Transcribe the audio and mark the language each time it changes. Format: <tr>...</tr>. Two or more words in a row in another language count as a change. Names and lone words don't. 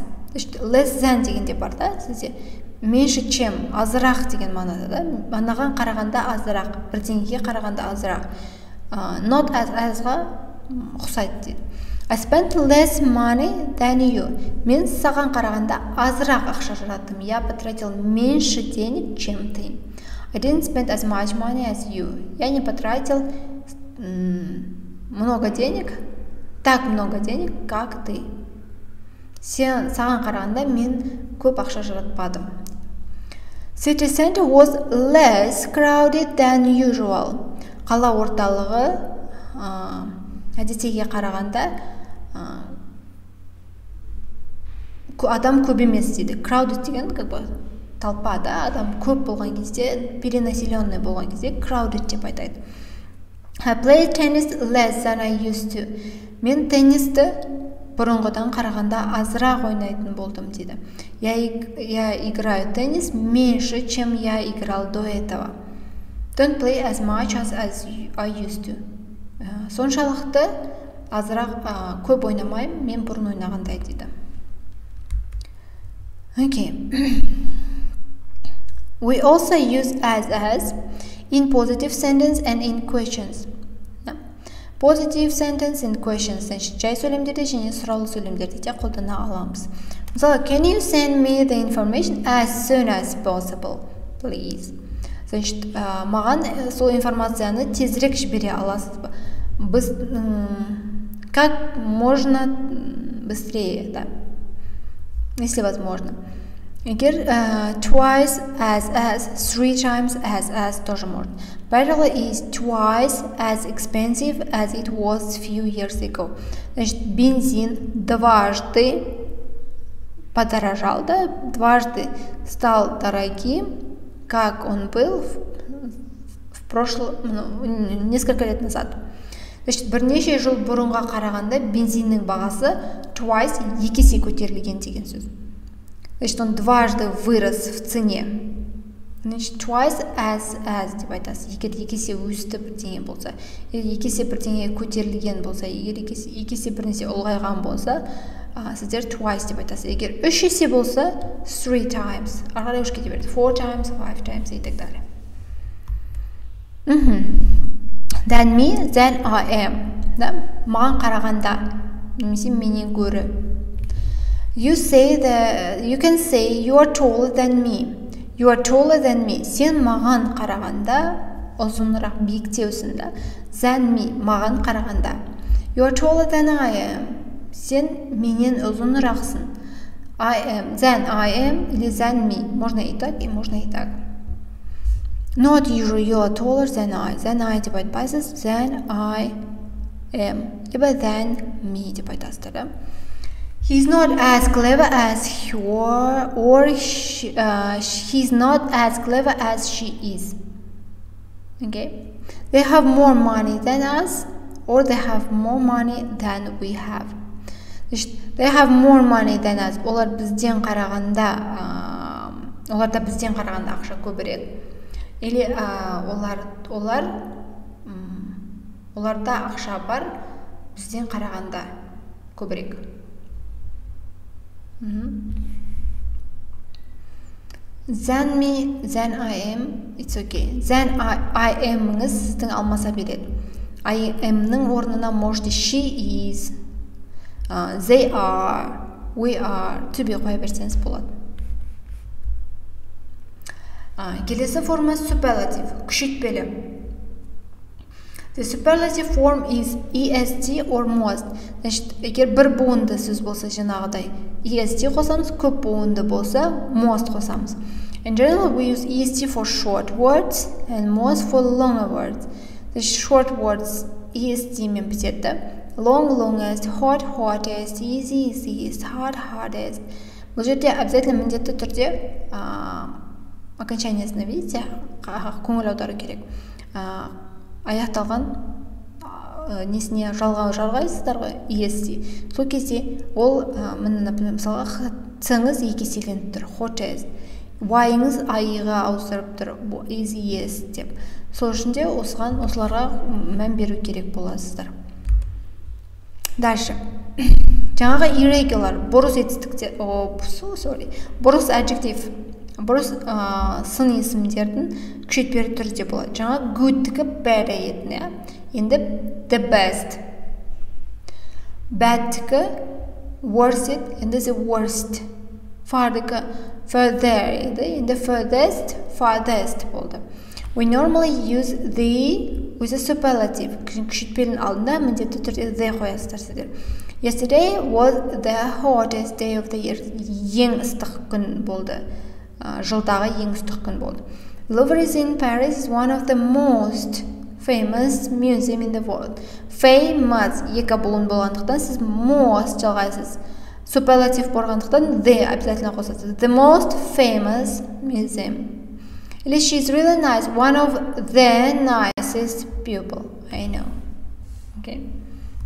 <en>Less than</en> <kk>дегенде бар да, сізде</kk> <ru>меньше чем,</ru> <kk>азырақ деген мағынада да. Анаған қарағанда азырақ, бірдеңеге қарағанда азырақ.</kk> <en>Not as-</en> <kk>ға ұқсайды дейді.</kk> <en>I spent less money than you.</en> <kk>Мен саған қарағанда азырақ ақша жараттым.</kk> <ru>Я потратил меньше денег, чем ты.</ru> <en>I didn't spend as much money as you.</en> <ru>Я не потратил много денег, так много денег, как ты.</ru> <kk>Саған қарағанда мен көп ақша жаратпадым.</kk> <en>City center was less crowded than usual.</en> <kk>Қала орталығы әдеттеге қарағанда адам көп емес дейді. Crowded деген толпа, да, адам көп болған кезде, перенаселенный болған кезде crowded деп айтайды.</kk> <en>I played tennis less than I used to.</en> <kk>мен теннисті бұрынғыдан қарағанда азырақ ойнайтын болдым дейді.</kk> <ru>Я играю теннис меньше, чем я играл до этого.</ru> <en>Don't play as much as I used to.</en> <kk>Соншалықты азырақ көп ойнамаймын, мен бұрын ойнағандай дейді.</kk> <en>Okay. We also use as in positive sentence and in questions. Positive sentence and questions.</en> <kk>Жай сөйлемдерде және сұраулы сөйлемдерде де қолдана аламыз. Мысалы,</kk> <en>can you send me the information as soon as possible, please?</en> <kk>Значит, маған сол информацияны тезірек жібере аласыз ба?</kk> <ru>Как можно быстрее, да? Если возможно.</ru> <en>Егер twice as, three times as</en> <ru>тоже можно.</ru> <en>Barrel is twice as expensive as it was few years ago.</en> <ru>Значит, бензин дважды подорожал, да? Дважды стал дорогим, как он был в прошлом, несколько лет назад. Значит,</ru> <kk>бірнеше жыл бұрынға қарағанда бензиннің бағасы twice екі есе көтерілген деген сөз.</kk> <ru>Значит, он дважды вырос в цене. Значит,</ru> <en>twice as</en> <kk>деп айтасыз. Егер екі есе өсті бірдеңе болса, екі есе бірдеңе көтерілген болса, егер екі есе бірнәрсе ұлғайған болса, сіздер twice деп айтасыз. Егер үш есе болса,</kk> <en>three times.</en> <kk>Арқарай үш кете береді.</kk> <en>Four times, five times</en> <ru>и так далее.</ru> <en>Than me, than I am.</en> <kk>Да? Маған қарағанда, немесе менен гөрі.</kk> <en>You can say you are taller than me. You are taller than me.</en> <kk>Сен маған қарағанда ұзынырақ биіктеусің да.</kk> <en>Than me,</en> <kk>маған қарағанда.</kk> <en>You are taller than I am.</en> <kk>Сен менен ұзынырақсың.</kk> <en>I am, than I am или than me.</en> <ru>Можно и так, и можно и так.</ru> <en>Not usually you are taller than I. Than I</en> <kk>деп айтпайсыз.</kk> <en>Than I am.</en> <kk>Либо</kk> <en>than me</en> <kk>деп айтасыздар, да?</kk> <en>He's not as clever as her, or he's not as clever as she is. Okay? They have more money than us, or they have more money than we have. They have more money than us.</en> <kk>Оларда бізден қарағанда ақша көбірек. Или оларда ақша бар, бізден қарағанда көбірек.</kk> <en>Than me, than I am, it's okay. Than I am-</en> <kk>ңыз сіздің алмаса береді.</kk> <en>I am-</en> <kk>ның орнына можете</kk> <en>she is, they are, we are, to be</en> <kk>қоя берсеңіз болады. Келесі форма superlative, күшейтпелі.</kk> <en>The superlative form is est or most.</en> <kk>Значит, егер бір буынды сөз болса жаңағыдай est қосамыз, көп буынды болса most қосамыз.</kk> <en>In general, we use est for short words and most for longer words. The short words est</en> <kk>мен бітеді.</kk> <en>Long, longest, hot, hottest, easy, easiest, hard, hardest.</en> <kk>Бұл жерде обязательно міндетті түрде окончаниясына, видите, көңіл аудару керек. Аяқталған несіне жалғайсыздар ғой, est. Сол кезде ол мысалға ц-ңыз екі еселеніп тұр, hottest. Y-ңыз I-ға ауыстырып тұр, easiest деп. Сол үшін де осыларға мән беру керек боласыздар. Дальше. Жаңағы irregular, бұрыс етістіктер, бұрыс adjective, бұрыс сын есімдердің күшейтпелі түрде болады. Жаңа good-тікі bad етін, енді</kk> <en>the best.</en> <kk>Bad-тікі worst, енді</kk> <en>the worst.</en> <kk>Far-тікі further еді, енді furthest, farthest болды.</kk> <en>We normally use the with a superlative.</en> <kk>Күшейтпелінің алдында міндетті түрде the қоясыздар сіздер.</kk> <en>Yesterday was the hottest day of the year.</en> <kk>Ең ыстық күн болды. Жылдағы ең ыстық күн болды.</kk> <en>Louvre in Paris is one of the most famous museum in the world.</en> <kk>Famous екі бұлын болғандықтан сіз most жалғайсыз. Superlative болғандықтан the обязательно қосасыз.</kk> <en>The most famous museum. Или she's really nice. One of the nicest people I know.</en>